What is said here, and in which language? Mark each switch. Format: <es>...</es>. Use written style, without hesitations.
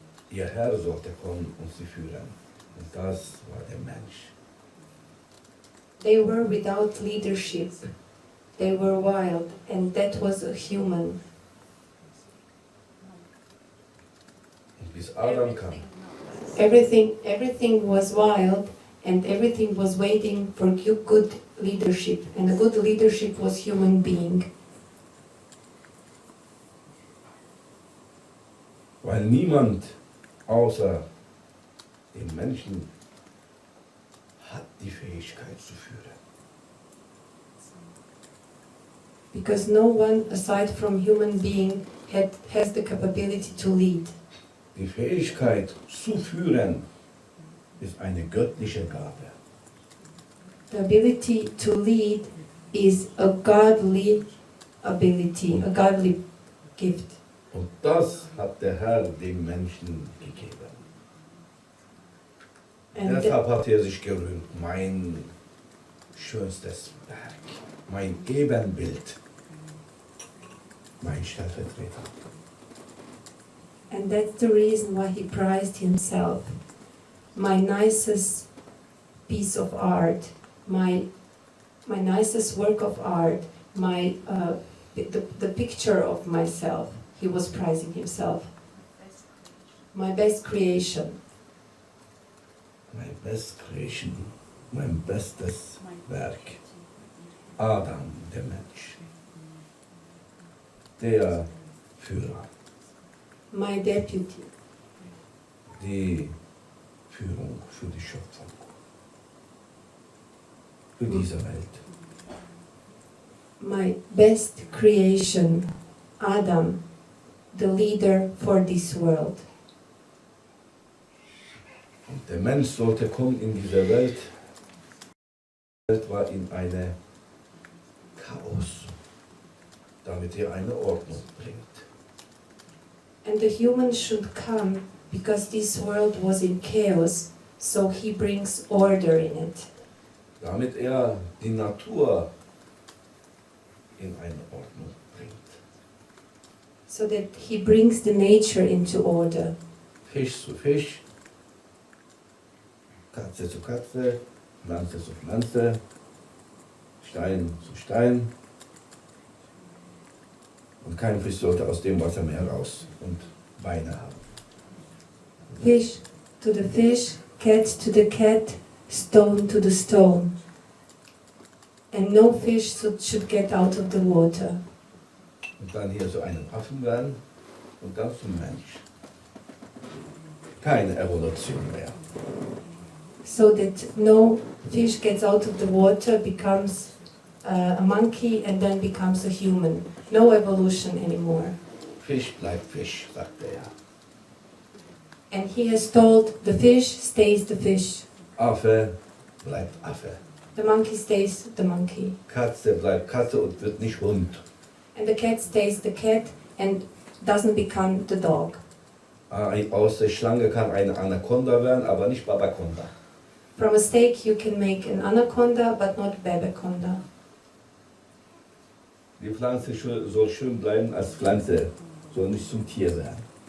<de>Ihr Herr sollte kommen und sie führen. Und das war der Mensch.</de> <en>They were without leadership. They were wild, and that was a human.</en> <de>Und bis Adam kam,</de> <en>Everything was wild, and everything was waiting for good leadership. And the good leadership was human being.</en> <de>weil niemand außer dem Menschen hat die Fähigkeit zu führen.</de> <en>Because no one aside from human being has the capability to lead.</en> <de>Die Fähigkeit zu führen ist eine göttliche Gabe.</de> <en>The ability to lead is a godly ability, a godly gift.</en> <de>Und das hat der Herr dem Menschen gegeben.</de> <en>And</en> <de>Deshalb hat er sich gerühmt, mein schönstes Werk, mein Ebenbild, mein Stellvertreter.</de> <en>And that's the reason why he prized himself. My nicest piece of art, my nicest work of art, the picture of myself. He was prizing himself. My best creation. My best creation,</en> <de>mein bestes Werk. Adam, der Mensch. Der Führer.</de> <en>My deputy.</en> <de>Die Führung für die Schöpfung. Für diese Welt.</de> <en>My best creation, Adam, the leader for this world.</en> <de>Und der Mensch sollte kommen in diese Welt. Die Welt war in eine Chaos, damit er eine Ordnung bringt.</de> <en>And the human should come because this world was in chaos, so he brings order in it.</en> <de>Damit er die Natur in eine Ordnung bringt.</de> <en>So that he brings the nature into order.</en> <de>Fisch zu Fisch, Katze zu Katze, Pflanze zu Pflanze, Stein zu Stein. Und kein Fisch sollte aus dem Wasser mehr raus und Beine haben.</de> <en>Fish to the fish, cat to the cat, stone to the stone. And no fish should get out of the water.</en> <de>Und dann hier so einen Affen werden und dann zum Mensch. Keine Evolution mehr.</de> <en>So that no fish gets out of the water, becomes a monkey, and then becomes a human. No evolution anymore.</en> <de>Fisch bleibt Fisch, sagt er.</de> <en>And he has told the fish stays the fish.</en> <de>Affe bleibt Affe.</de> <en>The monkey stays the monkey.</en> <de>Katze bleibt Katze und wird nicht Hund.</de> <en>And the cat stays the cat and doesn't become the dog.</en> <de>Aus der Schlange kann eine Anaconda werden, aber nicht Babaconda.</de> <en>From a snake you can make an anaconda, but not babaconda.</en> <de>Die Pflanze soll schön bleiben als Pflanze, soll nicht zum Tier werden.</de>